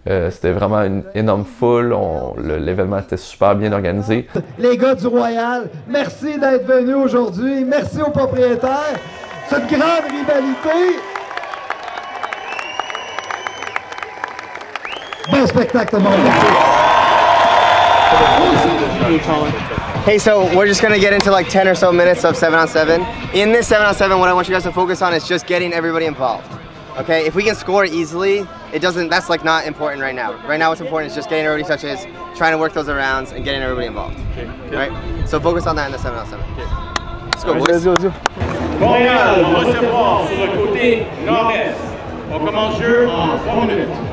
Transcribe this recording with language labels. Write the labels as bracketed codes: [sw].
[fr] C'était vraiment une énorme foule. L'événement était super bien organisé. Les gars du Royal, merci d'être venus aujourd'hui. Merci aux propriétaires. Cette grande rivalité. Bon spectacle, tout le monde. [en] Hey, so we're just gonna get into like 10 or so minutes of 7-on-7. In this 7-on-7, what I want you guys to focus on is just getting everybody involved. Okay, if we can score easily, that's like not important right now. Right now what's important is just getting everybody touches, trying to work those arounds, and getting everybody involved. Okay. Right? So focus on that in the 7-on-7. Okay. Let's go, boys. Let's go. [fr] Montréal va recevoir sur le côté nord-est. On commence le jeu en 3 minutes.